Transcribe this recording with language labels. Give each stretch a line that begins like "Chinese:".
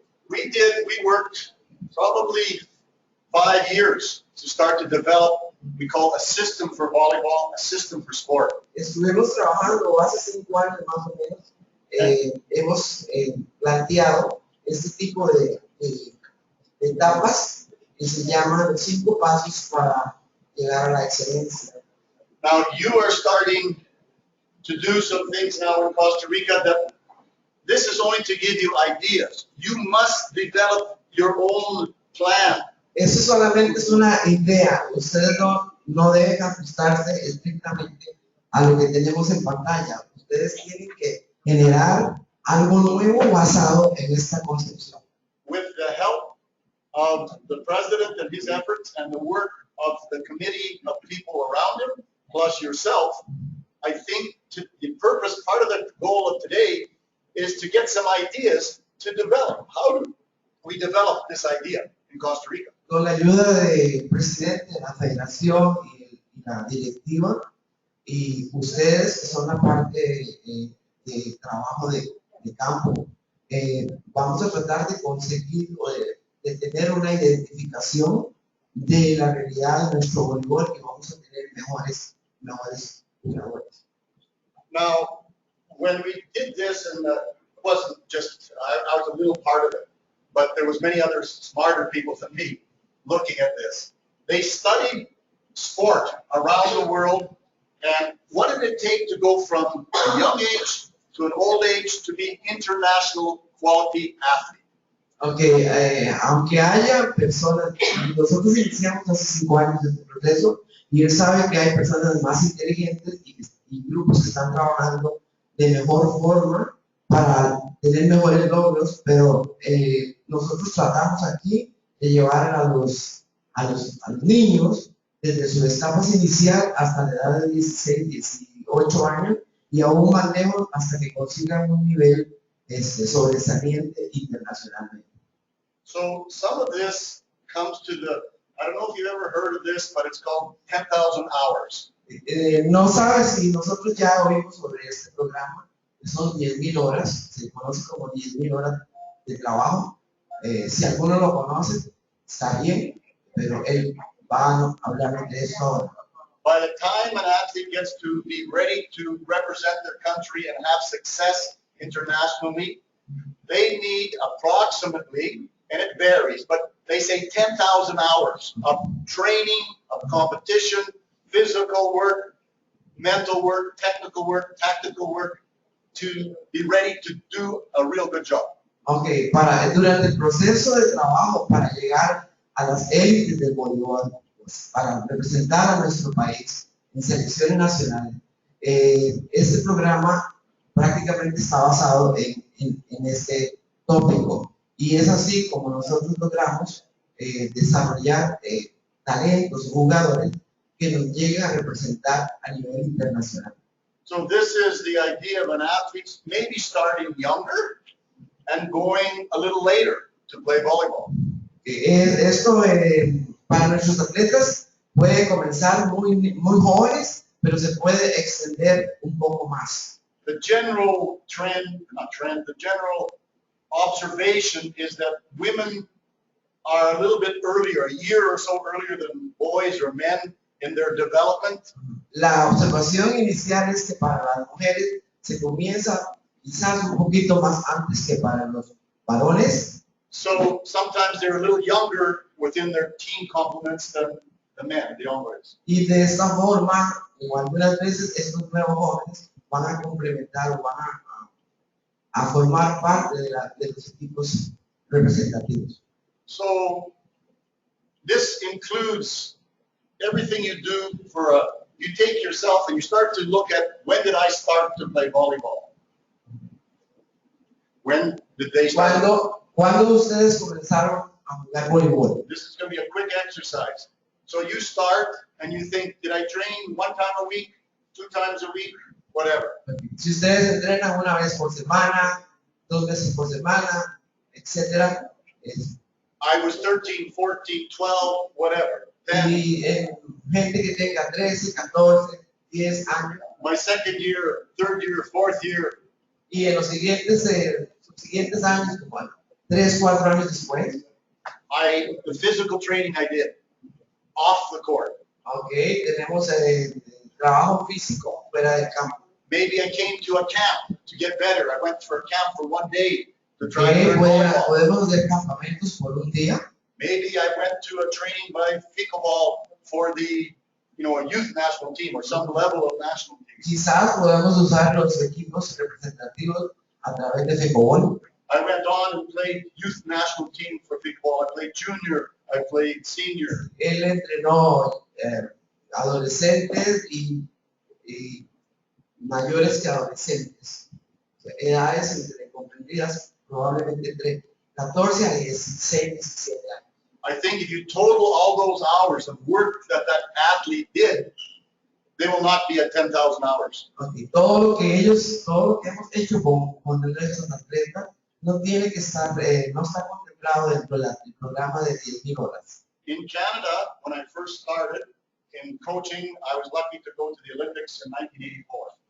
English: We worked probably 5 years to start to develop, we call a system for volleyball, a system for sport.
Spanish: Estuvimos trabajando hace 5 años más o menos. Hemos planteado este tipo de etapas que se llaman los 5 pasos para llegar a la excelencia.
English: Now you are starting to do some things now in Costa Rica that this is only to give you ideas. You must develop your own plan.
Spanish: Eso solamente es una idea. Ustedes no deben ajustarse estrictamente a lo que tenemos en pantalla. Ustedes tienen que generar algo nuevo basado en esta concepción.
English: With the help of the president and his efforts and the work of the committee of people around him, plus yourself, I think the purpose, part of the goal of today is to get some ideas to develop. How do we develop this idea in Costa Rica?
Spanish: Con la ayuda del presidente de la federación y la directiva, y ustedes que son la parte de trabajo de campo, vamos a tratar de conseguir o de tener una identificación de la realidad de nuestro voleibol y vamos a tener mejores jugadores.
English: Now, when we did this, and it wasn't just, I was a little part of it, but there was many other smarter people than me looking at this. They studied sport around the world And what did it take to go from a young age to an old age to be international quality athlete?
Spanish: Aunque, aunque haya personas, nosotros iniciamos hace 5 años este proceso y él sabe que hay personas más inteligentes y grupos que están trabajando de mejor forma para tener mejores logros, pero nosotros tratamos aquí de llevar a los niños desde sus etapas inicial hasta la edad de 16, 18 años y aún más lejos hasta que consigan un nivel sobresaliente internacionalmente.
English: So some of this comes to the, I don't know if you've ever heard of this, but it's called 10,000 hours.
Spanish: No sabes si nosotros ya oímos sobre este programa, que son 10,000 horas, se conoce como 10,000 horas de trabajo. Si alguno lo conoce, está bien, pero él va a hablar de eso ahora.
English: By the time an athlete gets to be ready to represent their country and have success internationally, they need approximately, and it varies, but they say 10,000 hours of training, of competition, physical work, mental work, technical work, tactical work, to be ready to do a real good job.
Spanish: Okay, durante el proceso de trabajo para llegar a las élites del voleibol, pues, para representar a nuestro país en selecciones nacionales, este programa prácticamente está basado en este tópico. Y es así como nosotros logramos desarrollar talentos, jugadores que nos lleguen a representar a nivel internacional.
English: So this is the idea of an athlete maybe starting younger and going a little later to play volleyball.
Spanish: Esto para nuestros atletas puede comenzar muy jóvenes, pero se puede extender un poco más.
English: The general trend, not trend, the general observation is that women are a little bit earlier, a year or so earlier than boys or men in their development.
Spanish: La observación inicial es que para las mujeres se comienza quizás un poquito más antes que para los varones.
English: So sometimes they're a little younger within their team complements than the men, the hombres.
Spanish: Y de esta forma, o algunas veces estos nuevos jóvenes van a complementar o van a formar parte de los equipos representativos.
English: So this includes everything you do you take yourself and you start to look at when did I start to play volleyball? When did they start?
Spanish: ¿Cuándo ustedes comenzaron a jugar voleibol?
English: This is going to be a quick exercise. So you start and you think, did I train 1 time a week, 2 times a week, whatever?
Spanish: Si ustedes entrenan una vez por semana, 2 veces por semana, etcétera.
English: I was 13, 14, 12, whatever. Then
Spanish: Y gente que tenga 13, 14, 10 años.
English: my second year, third year, fourth year,
Spanish: Y en los siguientes años, como 3, 4 años después,
English: the physical training I did off the court.
Spanish: okay, tenemos trabajo físico fuera del campo.
English: Maybe I came to a camp to get better. I went for a camp for 1 day to try to learn volleyball.
Spanish: Podemos hacer campamentos por un día.
English: Maybe I went to a training by Fecovol for the, a youth national team or some level of national team. Quizás podemos usar los equipos representativos a través de Fecovol. I went on and played youth national team for Fecovol. I played junior. I played senior.
Spanish: Él entrenó adolescentes y mayores que adolescentes. Edades comprendidas probablemente entre 14 a 16, 17 años.
English: I think if you total all those hours of work that athlete did, they will not be at 10,000 hours. Okay.
Spanish: Todo lo que hemos hecho con nuestros atletas no tiene que estar, no está contemplado dentro del programa de 10,000 horas.
English: In Canada, when I first started in coaching, I was lucky to go to the Olympics in 1984.